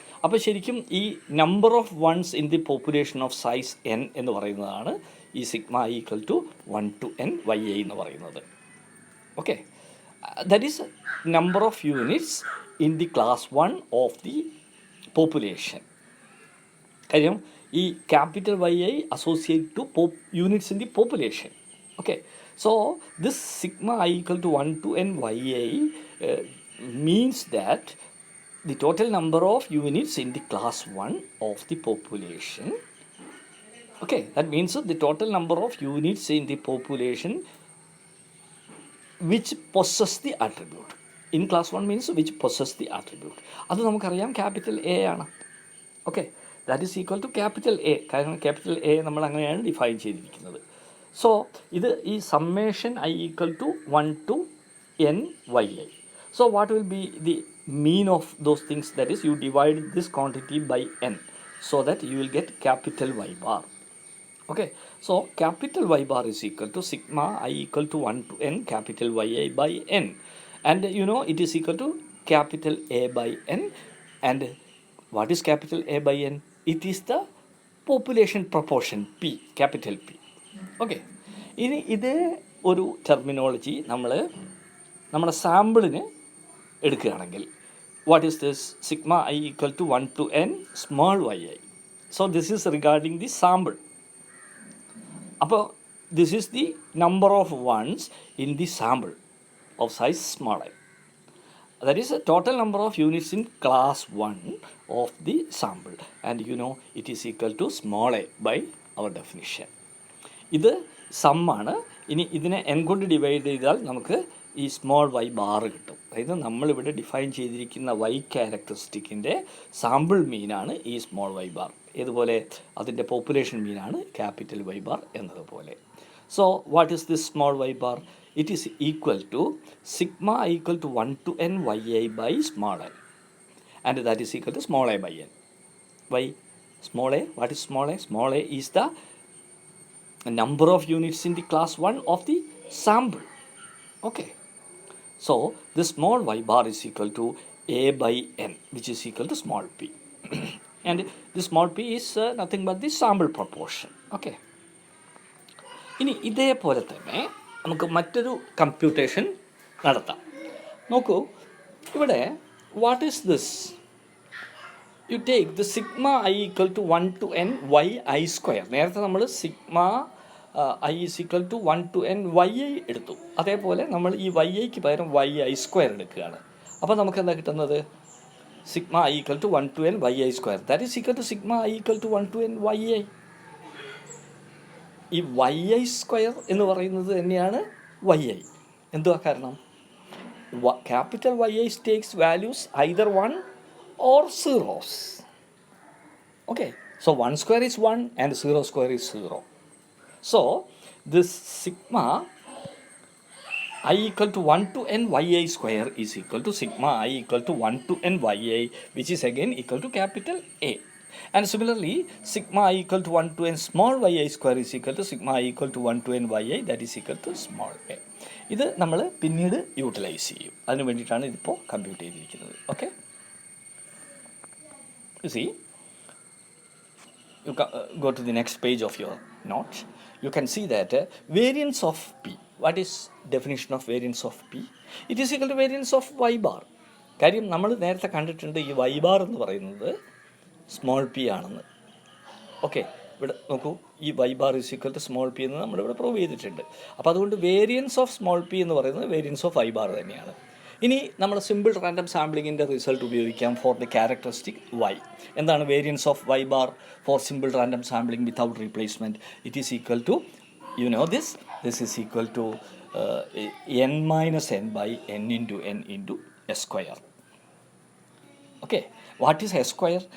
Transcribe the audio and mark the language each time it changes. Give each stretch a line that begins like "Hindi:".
Malayalam: അപ്പോൾ ശരിക്കും ഈ
English: number of ones in the population of size n
Malayalam: എന്ന് പറയുന്നതാണ് ഈ
English: sigma I = 1 to n YI
Malayalam: എന്ന് പറയുന്നത്.
English: Okay, that is number of units in the class 1 of the population.
Malayalam: കാര്യം ഈ
English: Capital YI associate to units in the population. Okay, so this sigma I = 1 to n YI means that the total number of units in the class 1 of the population. Okay, that means the total number of units in the population which possess the attribute. In class 1 means which possess the attribute.
Malayalam: അത് നമുക്കറിയാം capital A ആണ്.
English: Okay, that is equal to capital A.
Malayalam: കാരണം capital A നമ്മൾ അങ്ങനെയാണ് define ചെയ്തിരിക്കുന്നത്.
English: So ഇത് ഈ summation I = 1 to n YI. So what will be the mean of those things? That is, you divide this quantity by n so that you will get capital Y bar. Okay, so capital Y bar is equal to sigma I = 1 to n capital YI by n, and you know it is equal to capital A by n. And what is capital A by n? It is the population proportion P, capital P.
Malayalam: Okay, ഇനി ഇതേ ഒരു terminology നമ്മൾ നമ്മുടെ സാമ്പിളിന് എടുക്കുകയാണെങ്കിൽ
English: What is this? Sigma I = 1 to n small YI. So this is regarding the sample.
Malayalam: അപ്പോൾ
English: This is the number of ones in the sample of size small I. That is the total number of units in class 1 of the sample, and you know it is equal to small a by our definition.
Malayalam: ഇത് സമ്മാണ്. ഇനി ഇതിനെ n കൊണ്ട് divide ചെയ്താൽ നമുക്ക് ഈ small Y bar കിട്ടും. അതായത് നമ്മളിവിടെ ഡിഫൈൻ ചെയ്തിരിക്കുന്ന Y ക്യാരക്ടറിസ്റ്റിക്കിൻ്റെ സാമ്പിൾ മീനാണ് ഈ സ്മോൾ Y ബാർ. ഇതുപോലെ അതിൻ്റെ പോപ്പുലേഷൻ മീനാണ് ക്യാപിറ്റൽ Y ബാർ എന്നതുപോലെ.
English: So what is this small Y bar? It is equal to sigma I = 1 to n YI by small I, and that is equal to small a by n. Why small a? What is small a? Small a is the number of units in the class 1 of the sample. Okay, so the small Y bar is equal to A by n, which is equal to small p. And the small p is nothing but the sample proportion.
Malayalam: Okay, ഇനി ഇതേപോലെ തന്നെ നമുക്ക് മറ്റൊരു computation നടത്താം. നോക്കൂ, ഇവിടെ
English: What is this? You take the sigma I = 1 to n YI².
Malayalam: നേരത്തെ നമ്മൾ sigma I = 1 to n YI എടുത്തു. അതേപോലെ നമ്മൾ ഈ YIക്ക് പകരം YI² എടുക്കുകയാണ്. അപ്പോൾ നമുക്ക് എന്താ കിട്ടുന്നത്?
English: Sigma I = 1 to n YI². That is equal to sigma I = 1 to n YI.
Malayalam: ഈ YI² എന്ന് പറയുന്നത് തന്നെയാണ് YI. എന്തുവാ കാരണം?
English: Capital YI takes values either 1 or zeros. Okay, so 1² is 1 and 0² is 0. So this sigma I = 1 to n YI² is equal to sigma I = 1 to n YI, which is again equal to capital A. And similarly, sigma I = 1 to n small YI² is equal to sigma I = 1 to n YI, that is equal to small a.
Malayalam: ഇത് നമ്മൾ പിന്നീട് utilise ചെയ്യും. അതിന് വേണ്ടിയിട്ടാണ് ഇതിപ്പോൾ compute ചെയ്തിരിക്കുന്നത്.
English: Okay, see, you go to the next page of your note. You can see that variance of P. What is definition of variance of P? It is equal to variance of Y bar.
Malayalam: കാര്യം നമ്മൾ നേരത്തെ കണ്ടിട്ടുണ്ട് ഈ Y bar എന്ന് പറയുന്നത് small P ആണെന്ന്. Okay, ഇവിടെ നോക്കൂ, ഈ
English: Y bar is equal to
Malayalam: small P എന്ന് നമ്മളിവിടെ പ്രൂവ് ചെയ്തിട്ടുണ്ട്. അപ്പോൾ അതുകൊണ്ട് വേരിയൻസ് ഓഫ് സ്മോൾ പി എന്ന് പറയുന്നത് വേരിയൻസ് ഓഫ് Y bar തന്നെയാണ്. ഇനി നമ്മൾ സിമ്പിൾ റാൻഡം സാമ്പിളിങ്ങിൻ്റെ റിസൾട്ട് ഉപയോഗിക്കാം
English: For the characteristic Y.
Malayalam: എന്താണ്
English: Variance of Y bar for simple random sampling without replacement? It is equal to, you know this is equal to n minus n by n into n into s square. Okay, What is S square?